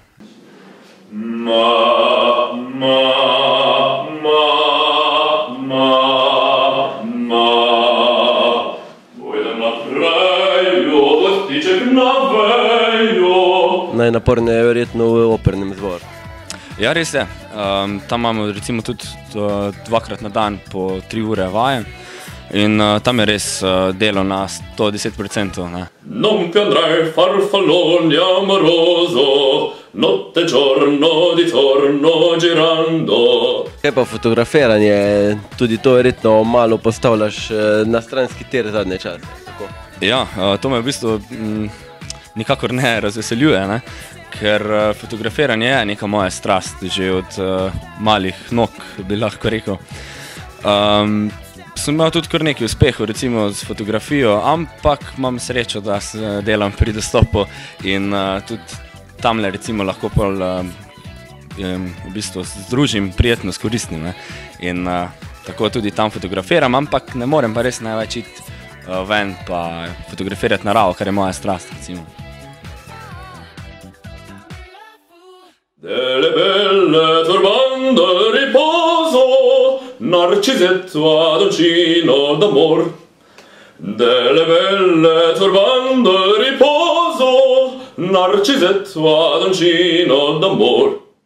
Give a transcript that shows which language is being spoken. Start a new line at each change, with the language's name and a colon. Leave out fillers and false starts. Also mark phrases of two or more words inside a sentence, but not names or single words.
Slovenian: Najnaporneje je verjetno v opernem zboru. Ja, res je. Tam imamo recimo tudi 2-krat na dan po 3 ure vaje. In tam je res delo na 110%.
Italian: Non più andrai farfalloni amoroso, notte giorno di torno girando.
Slovenian: Kaj pa fotografiranje, tudi to verjetno malo postavljaš na stranski tir zadnje čase, tako? Ja, to me v bistvu nikakor ne razveseljuje, ne? Ker fotografiranje je neka moja strast, že od malih nog, bi lahko rekel. Sem imel tudi kar nekaj uspehov, recimo z fotografijo, ampak imam srečo, da delam pri dostopu in tudi tamle recimo lahko pol v bistvu združim prijetno s koristnim, ne. In tako tudi tam fotografiram, ampak ne morem pa res največ iti ven pa fotografirati naravo, kar je moja strast, recimo.
Italian: Delle belle turbando riposo, Narcisetto adoncino d'amor. Delle belle turbando riposo, Narcisetto adoncino d'amor.